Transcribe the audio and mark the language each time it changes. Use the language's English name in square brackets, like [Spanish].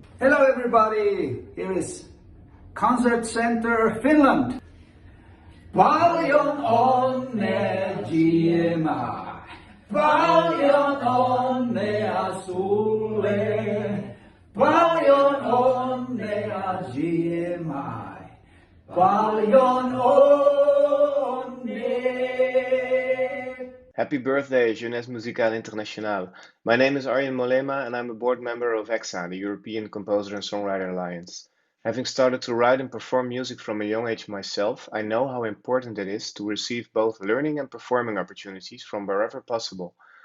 [English] Hello everybody, here is Concert Center Finland. [Finnish] Paljon onnea GMI, paljon onnea sulle, paljon onnea GMI, paljon onnea. [English] Happy birthday, Jeunesse Musicale Internationale. My name is Arjen Molema and I'm a board member of EXA, the European Composer and Songwriter Alliance. Having started to write and perform music from a young age myself, I know how important it is to receive both learning and performing opportunities from wherever possible.